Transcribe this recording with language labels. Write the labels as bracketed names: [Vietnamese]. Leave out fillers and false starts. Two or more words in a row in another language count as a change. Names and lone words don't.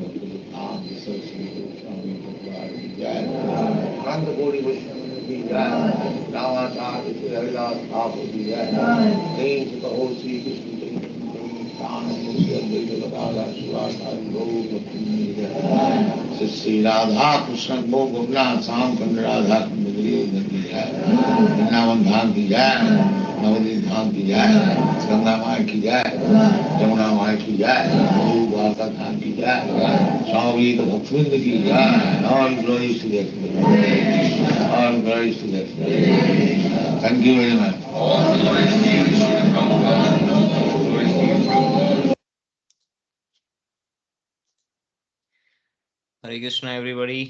[Hindi] पूजातन सरस्वती गोस्वामी भगवद् जय नन्द गौरी वैष्णव की जय रामाचार्य श्री हरिदास ठाकुर की जय प्रेम से कहो श्री कृष्ण चैतन्य श्री अद्वैत गदाधर शिवसारी गौर भक्ति जय श्री राधा कृष्ण गो गोपीनाथ साम कंड राधा कंड गिरि की जय वृन्दावन धाम की जय Vrindavan Dham Ki Jaya नवदीप धाम की जाए गंगा माई की जाए यमुना माई की जाए द्वारका धाम की जाए स्वामी भक्तवृंद की जाए [English] all glories to the all glories to the thank you very much Hare Krishna, everybody.